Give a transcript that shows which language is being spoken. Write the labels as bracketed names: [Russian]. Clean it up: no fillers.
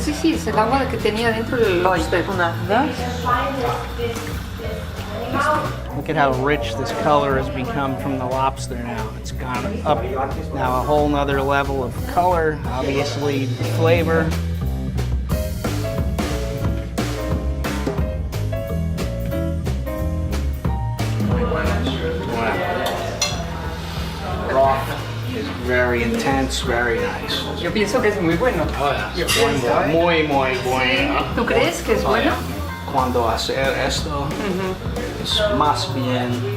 [Spanish] Sí, sí, es el agua que tenía dentro del lobster. Una, dos. [English] Look at how rich this color has become from the lobster now. It's gone up now a whole nother level of color, obviously flavor. Broth is very intense, very nice. [Spanish] Yo pienso que es muy bueno. [English] Oh, yeah. [Spanish] Muy bueno. ¿Tú crees que es bueno? Cuando hacer esto es más bien